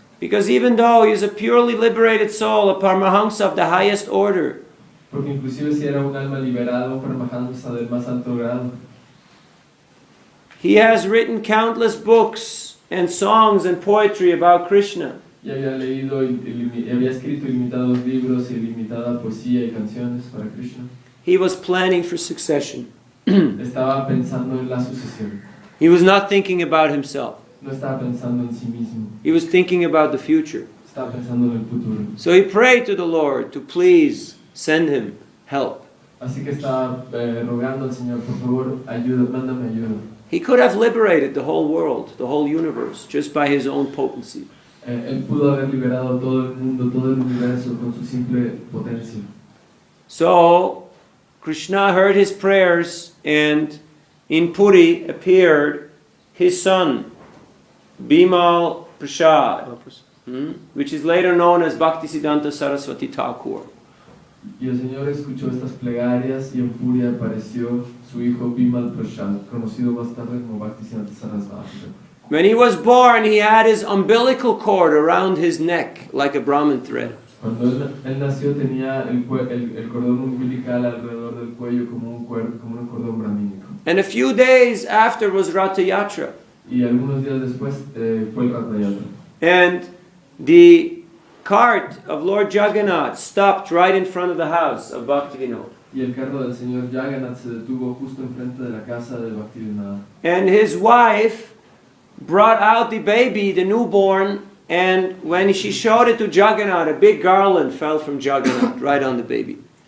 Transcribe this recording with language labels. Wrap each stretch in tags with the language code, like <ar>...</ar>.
<en>Because even though he is a purely liberated soul, a Paramahamsa of the highest order,</en> <es>Porque inclusive si era un alma liberada, un Paramahamsa del más alto grado,</es> <en>he has written countless books and songs and poetry about Krishna.</en> <es>ya había leído y había escrito ilimitados libros y ilimitada poesía y canciones para Krishna.</es> <en>He was planning for succession.</en> <es>Estaba pensando en la sucesión.</es> <en>He was not thinking about himself.</en> <es>No estaba pensando en sí mismo.</es> <en>He was thinking about the future.</en> <es>Estaba pensando en el futuro.</es> <en>So he prayed to the Lord to please send him help.</en> <es>Así que estaba rogando al Señor, por favor, ayuda, mándame ayuda.</es> <en>He could have liberated the whole world, the whole universe, just by his own potency.</en> <es>Él pudo haber liberado todo el mundo, todo el universo con su simple potencia.</es> <en>So Krishna heard his prayers, and in Puri appeared his son, Bimal Prasad, which is later known as Bhaktisiddhanta Saraswati Thakur.</en> <es>Y el Señor escuchó estas plegarias y en furia apareció su hijo Bimal Prasad, conocido más tarde como Bhaktisiddhanta Saraswati.</es> <en>When he was born, he had his umbilical cord around his neck like a Brahman thread.</en> <es>Cuando él nació tenía el cordón umbilical alrededor del cuello como un cordón brahmínico.</es> <en>And a few days after was Ratha Yatra.</en> <es>Y algunos días después fue el Ratha Yatra.</es> <en>And the cart of Lord Jagannath stopped right in front of the house of Bhaktivinoda.</en> <es>Y el carro del señor Jagannath se detuvo justo enfrente de la casa de Bhaktivinoda.</es> <en>And his wife brought out the baby, the newborn, and when she showed it to Jagannath, a big garland fell from Jagannath right on the baby.</en>